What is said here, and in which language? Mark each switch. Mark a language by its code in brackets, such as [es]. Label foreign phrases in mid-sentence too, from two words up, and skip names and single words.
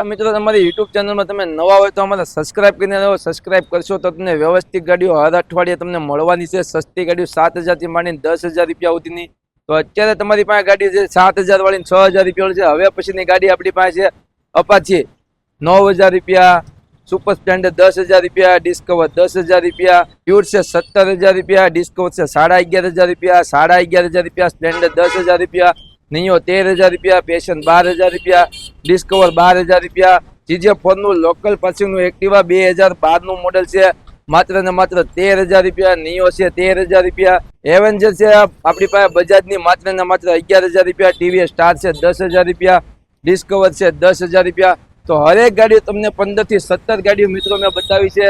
[gu] મિત્રો તમારી યુટ્યુબ ચેનલમાં તમે નવા હોય તો અમારે સબસ્ક્રાઇબ કરીને રહો, સબસ્ક્રાઇબ કરશો તો તમને વ્યવસ્થિત ગાડીઓ હર અઠવાડિયે તમને મળવાની છે, સસ્તી ગાડીઓ 7,000 થી માંડીને 10,000 રૂપિયા સુધીની। તો અત્યારે તમારી પાસે ગાડી છે 7,000 વાળી 6,000 રૂપિયા છે। હવે પછીની ગાડી આપણી પાસે છે અપાચી 9,000 રૂપિયા, સુપર સ્પ્લેન્ડર 10,000 રુપયા, ડિસ્કવર 10,000 રુપયા, પ્યૂર સે 17,000 રુપયા, ડિસ્કવર સે 11,500 રુપયા, 11,500 રુપયા, સ્પ્લેન્ડર 10,000 રુપયા, નિયો 13,000 રુપયા, પૈશન 12,000 રુપયા, ડિસ્કવર 12,000 રુપયા, GJ4 નું લોકલ પાસિંગનું એક્ટિવા 2012 નું મોડેલ છે માત્ર ને માત્ર 13,000 રૂપિયા, નિયો છે 13,000 રૂપિયા, એવેન્જર છે આપણી પાસે બજાજની માત્ર ને માત્ર 11,000 રૂપિયા, ટીવીએસ સ્ટાર છે 10,000 રૂપિયા, डिस्कवर છે 10,000 રૂપિયા। તો હરેક ગાડીઓ તમને 15 થી 17 ગાડીઓ મિત્રો મેં બતાવી છે।